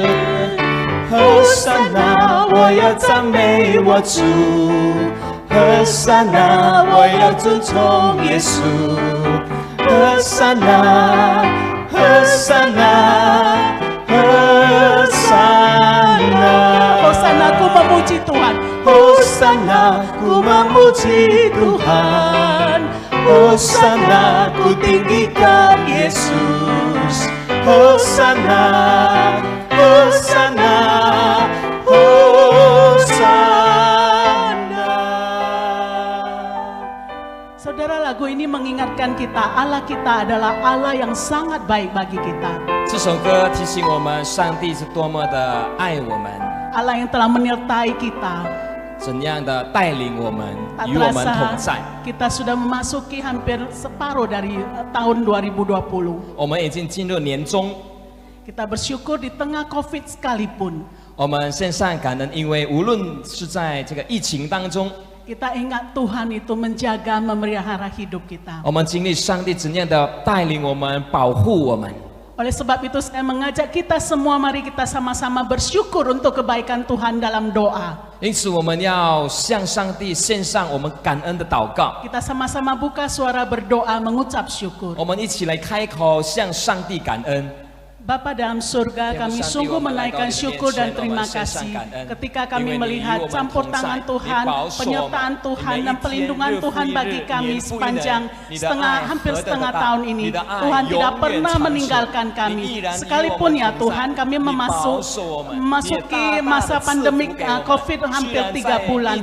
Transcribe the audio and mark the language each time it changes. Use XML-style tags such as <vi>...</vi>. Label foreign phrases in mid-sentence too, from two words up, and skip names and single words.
<zh>和散那，我要赞美我主；和散那，我要尊崇耶稣；和散那，和散那，和散那。</zh> <id>Hosana ku memuji Tuhan, Hosana ku memuji Tuhan, Hosana ku tinggikan Yesus. Hosana, Hosana, Hosana. Saudara, lagu ini mengingatkan kita Allah kita adalah Allah yang sangat baik bagi kita.</id> <zh>这首歌提醒我们，上帝是多么的爱我们，</zh> <id>Allah yang telah menyertai kita.</id> <zh>怎样的带领我们，</zh> <id>Tak</id> <zh>与我们同</zh> <id>terasa</id> <zh>在。</zh> <id>kita sudah memasuki hampir separuh dari tahun 2020.</id> <zh>我们已经进入年中，</zh> <id>Kita bersyukur di tengah COVID sekalipun.</id> <zh>我们献上感恩，因为无论是在这个疫情当中，</zh> <id>Kita ingat Tuhan itu menjaga memelihara hidup kita.</id> <zh>我们经历上帝怎样的带领我们、保护我们。</zh> <id>Oleh sebab itu saya mengajak kita semua, mari kita sama-sama bersyukur untuk kebaikan Tuhan dalam doa.</id> <zh>因此，我们要向上帝献上我们感恩的祷告。</zh> <id>Kita sama-sama buka suara berdoa mengucap syukur.</id> <zh>我们一起来开口向上帝感恩。</zh> <id>Bapa dalam surga, kami sungguh menaikkan syukur dan terima kasih ketika kami melihat campur tangan Tuhan, penyertaan Tuhan dan pelindungan Tuhan bagi kami sepanjang hampir setengah tahun ini. Tuhan tidak pernah meninggalkan kami. Sekalipun ya Tuhan, kami memasuki masa pandemik COVID hampir 3 bulan.</id>